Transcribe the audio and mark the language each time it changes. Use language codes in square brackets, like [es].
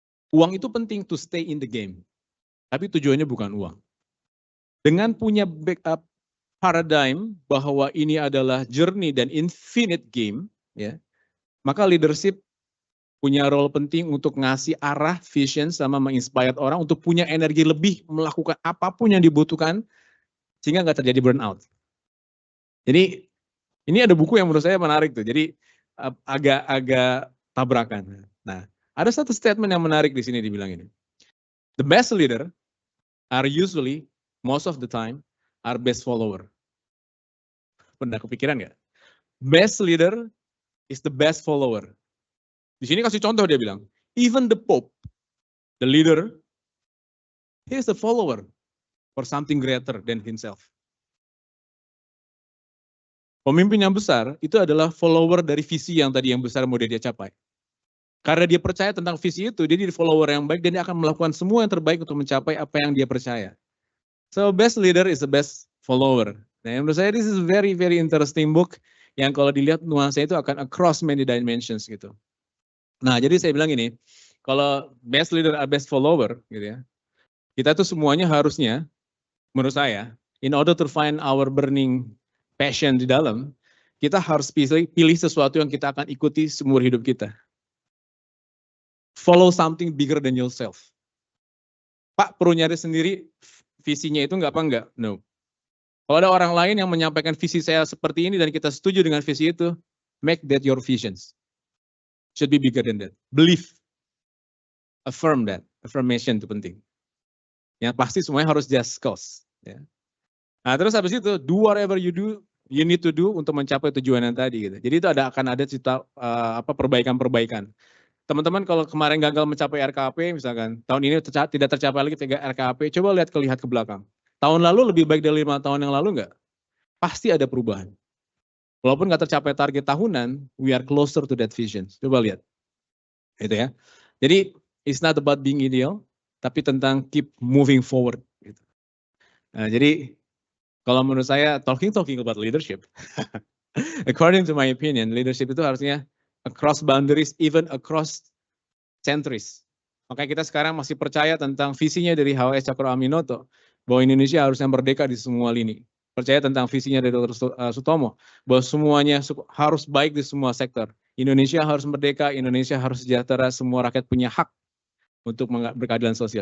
[id] Uang itu penting [en] to stay in the game. [id] Tapi tujuannya bukan uang. Dengan punya backup paradigm bahwa ini adalah journey dan infinite game, ya, maka leadership punya role penting untuk ngasih arah, vision, sama menginspire orang untuk punya energi lebih melakukan apapun yang dibutuhkan sehingga nggak terjadi burnout. Jadi ini ada buku yang menurut saya menarik tuh. Jadi agak tabrakan. Nah, ada satu statement yang menarik di sini dibilang ini. [en] The best leader are usually most of the time are best follower. [id] Pernah kepikiran nggak? [en] Best leader is the best follower. [id] Di sini kasih contoh dia bilang, [en] even the Pope, the leader, he is a follower for something greater than himself. [id] Pemimpin yang besar itu adalah follower dari visi yang tadi yang besar mau dia capai. Karena dia percaya tentang visi itu, dia jadi follower yang baik dan dia akan melakukan semua yang terbaik untuk mencapai apa yang dia percaya. [en] So best leader is the best follower. [id] Nah, menurut saya [en] this is very very interesting book [id] yang kalau dilihat nuansanya itu akan [en] across many dimensions [id] gitu. Nah, jadi saya bilang ini, kalau best leader are best follower gitu ya. Kita tuh semuanya harusnya menurut saya [en] in order to find our burning passion [id] di dalam, kita harus pilih sesuatu yang kita akan ikuti seumur hidup kita. [en] Follow something bigger than yourself. [id] Pak, perlu nyari sendiri visinya itu enggak apa enggak? No. Kalau ada orang lain yang menyampaikan visi saya seperti ini dan kita setuju dengan visi itu, [en] make that your visions. Should be bigger than that. Believe. Affirm that. Affirmation itu penting. [id] Yang pasti semuanya harus just cause. Ya. Nah terus habis itu, [en] do whatever you do, you need to do [id] untuk mencapai tujuan yang tadi. Gitu. Jadi itu akan ada cerita perbaikan-perbaikan. Teman-teman kalau kemarin gagal mencapai RKP, misalkan tahun ini tidak tercapai lagi 3 RKP, coba lihat ke belakang. Tahun lalu lebih baik dari 5 tahun yang lalu enggak? Pasti ada perubahan. Walaupun nggak tercapai target tahunan, [en] we are closer to that vision. [id] Coba lihat. Gitu ya. [en] Jadi, it's not about being ideal, [id] tapi tentang [en] keep moving forward. Gitu. [id] Nah, jadi, kalau menurut saya, [en] talking about leadership, according to my opinion, leadership [id] itu harusnya [en] across boundaries, even across centuries. [id] Makanya kita sekarang masih percaya tentang visinya dari H.W.S. Cakroaminoto, bahwa Indonesia harusnya merdeka di semua lini. Percaya tentang visinya dari Dr. Sutomo, bahwa semuanya harus baik di semua sektor. Indonesia harus merdeka, Indonesia harus sejahtera, semua rakyat punya hak untuk berkeadilan sosial.